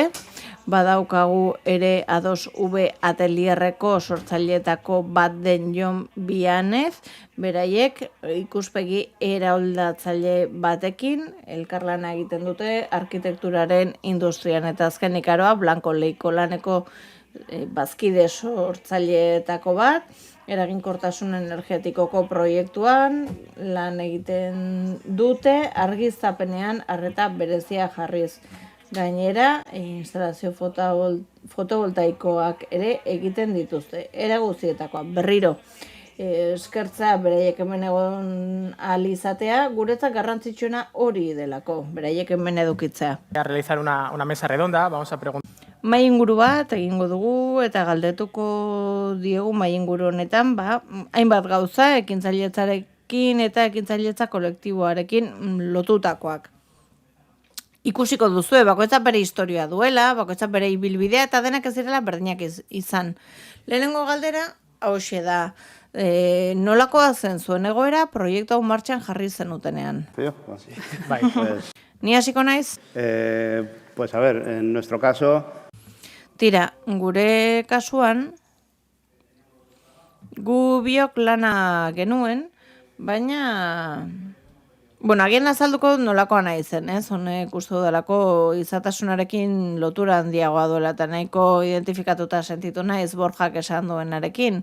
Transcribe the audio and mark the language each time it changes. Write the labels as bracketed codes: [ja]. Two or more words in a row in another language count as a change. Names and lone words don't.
[eu] Badaukagu ere Ados V Atelierreko sortzaileetako bat den Jon Bianez, beraiek ikuspegi eraldatzaile batekin elkarlana egiten dute arkitekturaren industrian, eta azkenik aroa Blanco Leiko laneko bazkide sortzaileetako bat, eraginkortasun energetikoko proiektuan lan egiten dute, argiztapenean arreta berezia jarriz. Gainera, instalazio fotovoltaikoak ere egiten dituzte. Era guztietakoa, berriro, eskertza beraiek hemen egon ahal izatea, guretzat garrantzitsuena hori delako, beraiek hemen edukitzea. [es] A realizar una mesa redonda, vamos a preguntar. [eu] Mahai inguru bat egingo dugu eta galdetuko diegu mahai inguru honetan, hainbat gauza ekintzailetzarekin eta ekintzailetza kolektiboarekin lotutakoak. Ikusiko duzue, bakoitzak bere historia duela, bakoitzak bere ibilbidea eta denak ez direla berdinak izan. Lehenengo galdera, hauxe da, nolakoa zen zuen egoera proiektu hau martxan jarri zenutenean? Bai. Ni hasiko naiz? [es] Pues a ver, en nuestro caso... [eu] Tira, gure kasuan, gu biok lana genuen, baina... Bueno, agian azalduko nolakoa nahi zen, honek uste dudalako izatasunarekin lotura handiagoa duela eta nahiko identifikatuta sentitu naiz Borjak esan duenarekin.